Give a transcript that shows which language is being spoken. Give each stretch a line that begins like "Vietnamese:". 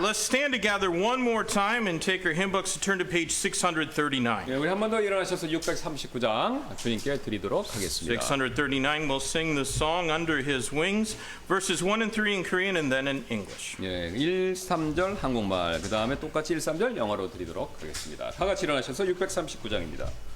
English: Let's stand together one more time and take our hymn books and turn to page 639.
Korean: 네, 우리 한 번 더 일어나셔서 639장 주님께 드리도록 하겠습니다.
English: 639, we'll sing the song Under His Wings, verses 1 and 3 in Korean and then in English.
Korean: 예, 1, 3절 한국말, 그 다음에 똑같이 1, 3절 영어로 드리도록 하겠습니다. 다 같이 일어나셔서 639장입니다.